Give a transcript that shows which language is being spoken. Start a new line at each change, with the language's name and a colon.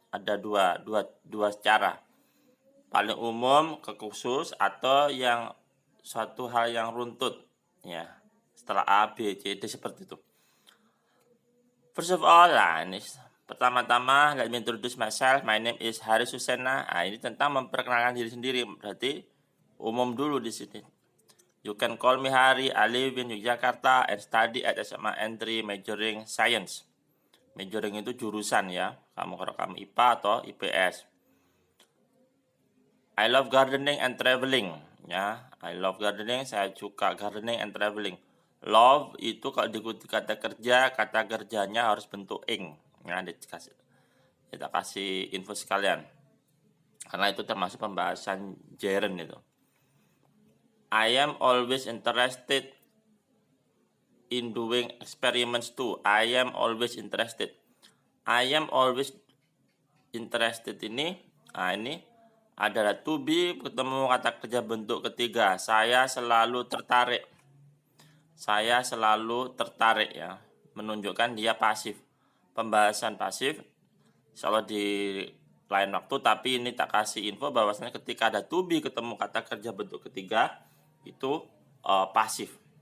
Indonesian: Ada dua cara. Paling umum ke khusus atau yang suatu hal yang runtut ya. Setelah A, B, C, D seperti itu.
English: First of all,
Indonesian: ini pertama-tama
English: let me introduce myself. My name is Haris Susena.
Indonesian: Nah, ini tentang memperkenalkan diri sendiri. Berarti umum dulu di sini.
English: You can call me Hari. I live in Yogyakarta and study at SMA N3 majoring science.
Indonesian: Majoring itu jurusan ya. Kalau kamu IPA atau IPS.
English: I love gardening and traveling ya. I love gardening,
Indonesian: saya suka
English: gardening and traveling.
Indonesian: Love itu kalau diikuti kata kerja, kata kerjanya harus bentuk ing. Ya, kita kasih info sekalian. Karena itu termasuk pembahasan gerund itu.
English: I am always interested in doing experiments too. I am always interested. I am always interested
Indonesian: ini adalah to be ketemu kata kerja bentuk ketiga. Saya selalu tertarik. Saya selalu tertarik ya. Menunjukkan dia pasif. Pembahasan pasif insya Allah di lain waktu, tapi ini tak kasih info bahwasanya ketika ada to be ketemu kata kerja bentuk ketiga itu pasif.